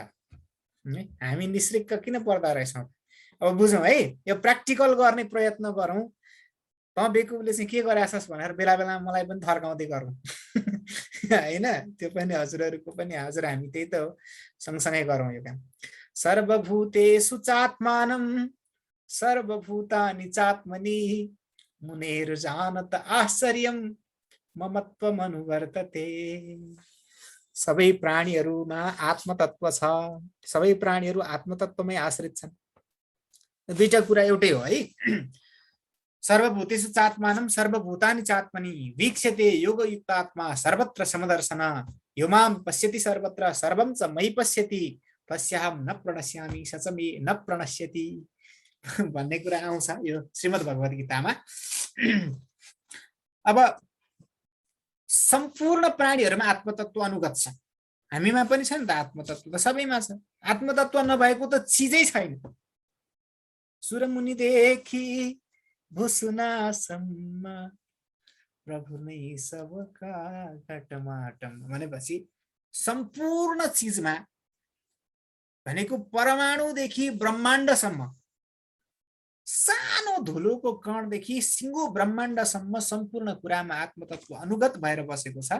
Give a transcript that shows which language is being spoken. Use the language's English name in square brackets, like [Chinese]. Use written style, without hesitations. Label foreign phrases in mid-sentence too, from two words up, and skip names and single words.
[Nepali] हामी निश्रिक्क किन पर्दा रहेछौँ? अब बुझौँ है, यो प्र्याक्टिकल गर्ने प्रयत्न गरौँ। त बेकुबले चाहिँ के गराछस् भनेर बेला बेलामा मलाई पनि थर्काउँदै गरौँ होइन। त्यो पनि हजुरहरूको पनि, हजुर हामी त्यही त हो, सँगसँगै गरौँ यो काम। [Sanskrit] सर्वभूतेषु चात्मानं सर्वभूतानि चात्मनि मुनेर जानत आश्चर्यम ममत्वम अनुवर्तते। [Nepali] सबै प्राणीहरूमा आत्मतत्व छ, सबै प्राणीहरू आत्मतत्वमै आश्रित छन्। दुईटा कुरा एउटै हो है। [Sanskrit] सर्वभूतेषु चात्मानं सर्वभूतानि चात्मनि वीक्षते योगयुक्तात्मा सर्वत्र समदर्शन यो मां पश्यति सर्वत्र सर्वं च मयि पश्यति तस्याहं न प्रणश्यामि स च मे न प्रणश्यति [Nepali] भन्ने कुरा आउँछ यो श्रीमद् भगवत गीतामा। अब सम्पूर्ण प्राणीहरूमा आत्मतत्व अनुगत छ, हामीमा पनि छ नि त आत्मतत्व, त सबैमा छ। आत्मतत्व नभएको त चिजै छैन। सुरमुनिदेखि भुसुनासम्म प्रभु नै सबका घटमाटम भनेपछि सम्पूर्ण चिजमा भनेको परमाणुदेखि ब्रह्माण्डसम्म, सानो धुलोको कणदेखि सिङ्गो ब्रह्माण्डसम्म सम्पूर्ण कुरामा आत्मतत्व अनुगत भएर बसेको छ।